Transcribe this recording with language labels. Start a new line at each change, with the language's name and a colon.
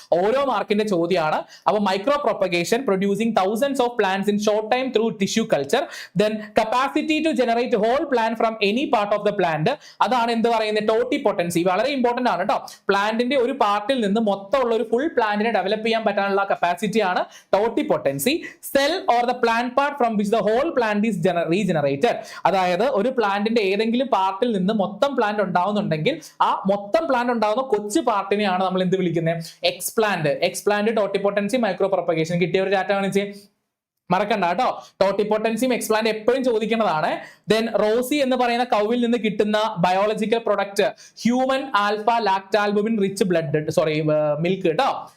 Malayalam: ഓരോ മാർക്കിന്റെ ചോദ്യമാണ്. അപ്പൊ
English: Micro propagation producing thousands of plants in short time through tissue culture, then capacity to generate whole plant from any part of the plant.
Malayalam: അതാണ് എന്ത് പറയുന്നത്, ടോട്ടിപ്പൊട്ടൻസി. വളരെ ഇമ്പോർട്ടന്റ് ആണ് കേട്ടോ. പ്ലാന്റിന്റെ ഒരു പാർട്ടിൽ നിന്ന് മൊത്തമുള്ള ഒരു ഫുൾ പ്ലാന്റിനെ ഡെവലപ്പ് ചെയ്യാൻ പറ്റാനുള്ള കപ്പാസിറ്റി ആണ് ടോട്ടിപ്പൊട്ടൻസി. Cell
English: or the plant part from which the whole plant is regenerated.
Malayalam: അതായത് ഒരു പ്ലാന്റിന്റെ ഏതെങ്കിലും പാർട്ടിൽ നിന്ന് മൊത്തം പ്ലാന്റ് ഉണ്ടാവുന്നുണ്ടെങ്കിൽ ആ മൊത്തം പ്ലാന്റ് ഉണ്ടാവുന്ന കൊച്ചു പാർട്ടിനെയാണ് നമ്മൾ എന്ത് വിളിക്കുന്നത്? എക്സ്പ്ലാന്റ്. Explant ടോട്ടിപോട്ടൻസി micro propagation. കിട്ടിയ ഒരു ഡാറ്റ കാണിച്ച് മറക്കണ്ട കേട്ടോ. ടോട്ടിപോട്ടൻസിയും എക്സ്പ്ലാന്റ് എപ്പോഴും ചോദിക്കുന്നതാണ്. ദെൻ റോസി എന്ന് പറയുന്ന കൗവിൽ നിന്ന് കിട്ടുന്ന biological product human alpha ലാക്ടാൽബുമിൻ rich blood milk കേട്ടോ.